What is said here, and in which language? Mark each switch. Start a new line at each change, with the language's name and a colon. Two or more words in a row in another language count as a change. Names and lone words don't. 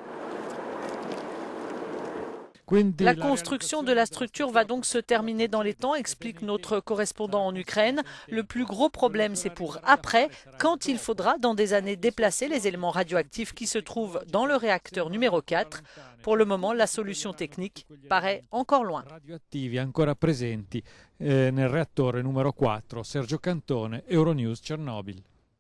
French: La construction de la structure va donc se terminer dans les temps, explique notre correspondant en Ukraine. Le plus gros problème, c'est pour après, quand il faudra dans des années déplacer les éléments radioactifs qui se trouvent dans le réacteur numéro 4. Pour le moment, la solution technique paraît encore loin.
Italian: Radioattivi ancora presenti nel reattore numero 4. Sergio Cantone, Euronews Chernobyl.